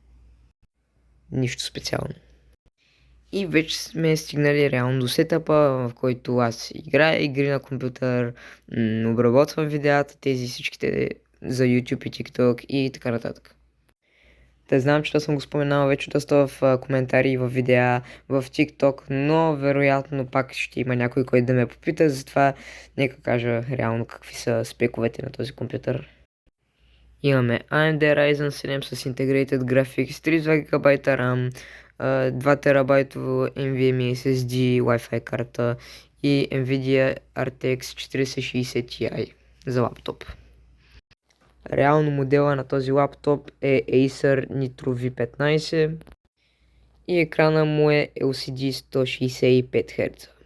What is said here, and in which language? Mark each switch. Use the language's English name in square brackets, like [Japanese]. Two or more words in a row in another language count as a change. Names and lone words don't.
[Bulgarian] Нищо специално. И вече сме стигнали реално до сетъпа, в който аз играя игри на компютър, обработвам видеята, тези всичките за YouTube и TikTok и така нататък. Те знам, че това съм го споменал вече доста в коментари, в видеа, в TikTok, но вероятно пак ще има някой, който да ме попита, затова нека кажа реално какви са спековете на този компютър. Имаме AMD Ryzen 7 с [English] Integrated Graphics, [Bulgarian] 32 GB RAM, 2 TB NVMe SSD, Wi-Fi карта и Nvidia RTX 4060 Ti за лаптоп. Реално модела на този лаптоп е Acer Nitro V15 и екрана му е LCD 165 Hz.